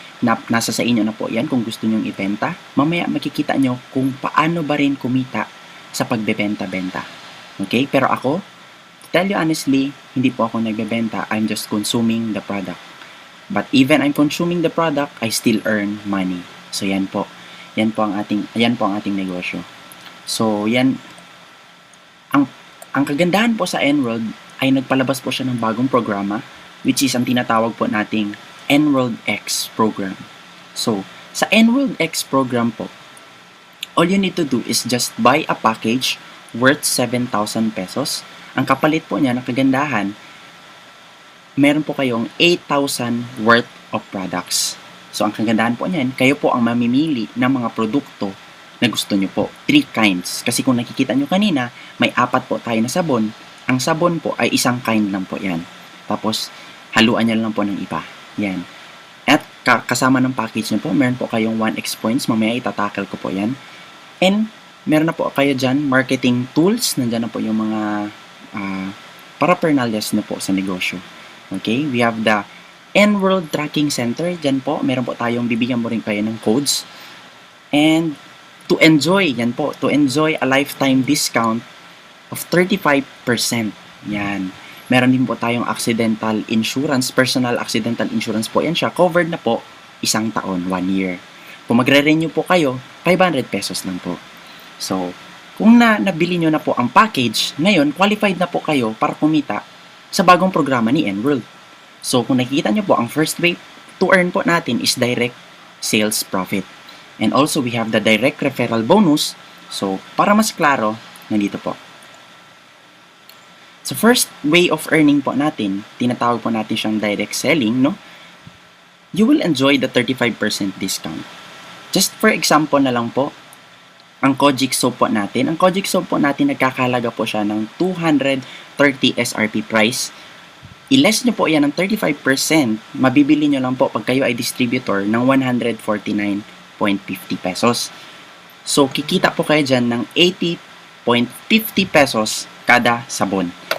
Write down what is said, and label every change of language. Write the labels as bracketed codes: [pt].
[tl] Nasa sa inyo na po yan kung gusto nyong ibenta. Mamaya makikita nyo kung paano ba rin kumita sa pagbebenta-benta. Okay? Pero ako, [en] to tell you honestly, [tl] hindi po ako nagbebenta. [en] I'm just consuming the product. But even I'm consuming the product, I still earn money. [tl] So yan po. Yan po ang ating negosyo. So yan, ang kagandahan po sa Enworld ay nagpalabas po siya ng bagong programa, which is ang tinatawag po nating Enworld X program. [en] So, [tl] sa Enworld X program po, [en] all you need to do is just buy a package worth 7,000 pesos. [tl] Ang kapalit po niya, ng kagandahan, meron po kayong 8,000 worth of products. So, ang kagandahan po niyan, kayo po ang mamimili ng mga produkto na gusto nyo po. 3 kinds. Kasi kung nakikita nyo kanina, may 4 po tayo na sabon. Ang sabon po ay isang kind lang po yan. Tapos, haluan nyo lang po ng iba. Yan. At kasama ng package nyo po, meron po kayong 1x points. Mamaya itatackle ko po yan. And, meron na po kayo dyan, marketing tools. Nandyan na po yung mga paraphernalias na po sa negosyo. [en] Okay? We have the Enworld Tracking Center. [tl] Dyan po, meron po tayong bibigyan mo rin kayo ng codes. [en] And, to enjoy a lifetime discount of 35%. [tl] Yan. Meron din po tayong accidental insurance, personal accidental insurance po yan siya. Covered na po 1 taon, 1 year. Kung magre-renew po kayo, 500 pesos lang po. So, kung nabili nyo na po ang package, ngayon, qualified na po kayo para kumita sa bagong programa ni Enworld. [en] So, [tl] kung nakikita nyo po, [en] ang first way to earn po natin is direct sales profit. And also, we have the direct referral bonus. So, [tl] para mas klaro, nandito po. So, first way of earning po natin, tinatawag po natin siyang direct selling, no? [en] You will enjoy the 35% discount. [tl] Just for example na lang po, ang Kojic soap po natin. Ang Kojic soap po natin, nagkakalaga po siya ng 230 SRP price. I-less nyo po yan ng 35%, mabibili nyo lang po pag kayo ay distributor ng 149.50 pesos. So, kikita po kayo dyan ng 80.50 pesos kada sabon.